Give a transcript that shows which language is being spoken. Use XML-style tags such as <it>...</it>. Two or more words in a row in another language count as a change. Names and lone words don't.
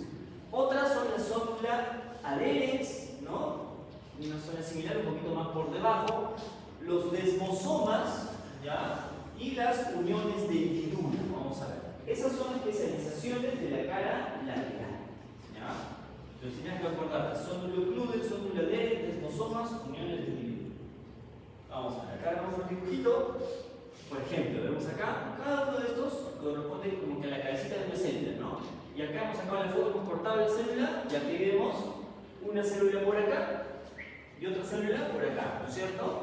<es>Otras son las zónula adherens, ¿no? Una zona similar, un poquito más por debajo. Los desmosomas, ¿ya? Y las uniones de hendidura, vamos a ver. Esas son especializaciones de la cara lateral, ¿ya? Entonces tienes que acordar, zónula occludens, zónula adherens, desmosomas, uniones de hendidura. Vamos a ver, acá vemos un dibujito. Por ejemplo, vemos acá, cada uno de estos corresponde como que a la cabecita de una célula, ¿no? Y acá hemos sacado la foto transportable de célula, y aquí vemos una célula por acá y otra célula por acá, ¿no es cierto?</es>